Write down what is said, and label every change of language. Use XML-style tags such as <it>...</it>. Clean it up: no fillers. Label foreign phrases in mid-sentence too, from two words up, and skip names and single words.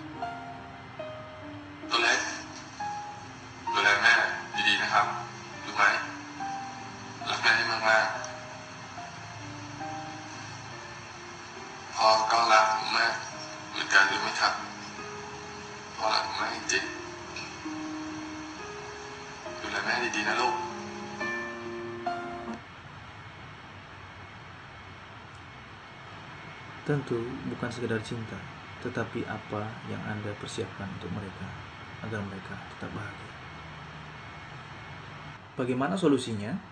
<th>ตัวเล็กดูแลแม่ดีๆนะครับรู้ไหมรักแม่ให้มากๆพ่อก็รักผมมากเหมือนกันรู้ไหมครับพ่อรักผมมากจริงๆดูแลแม่ดีๆนะลูก</th> <id>Tentu bukan sekedar cinta, tetapi apa yang Anda persiapkan untuk mereka agar mereka tetap bahagia. Bagaimana solusinya?</id>